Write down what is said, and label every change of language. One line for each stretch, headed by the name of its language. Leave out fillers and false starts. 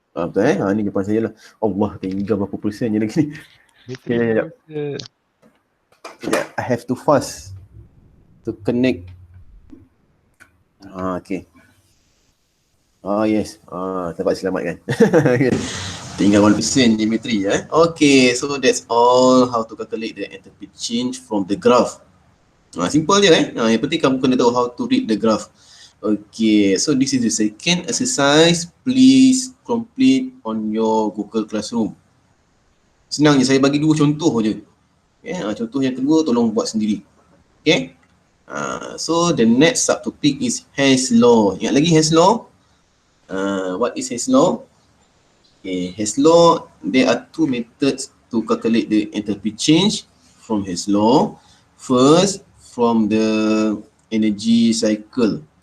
Malay: Betul ni jawapan saya lah. Allah, tinggal berapa persen je lagi ni.
English: Okay, I have to fast. to connect. Okay.
Malay: Oh yes, dapat selamatkan. Tinggal 1% geometry
English: Okay, so that's all how to calculate the enthalpy change from the graph.
Malay: Simple je yang penting kamu kena tahu
English: how to read the graph. Okay, so this is the second exercise. Please complete on your Google Classroom.
Malay: Senang je, saya bagi 2 contoh je. Contoh yang kedua tolong buat sendiri.
English: Okay. So the next subtopic is Hess law.
Malay: Ingat lagi
English: Hess law? What is Hess law? Okay, Hess law, there are 2 methods to calculate the enthalpy change from Hess law. First, from the energy cycle.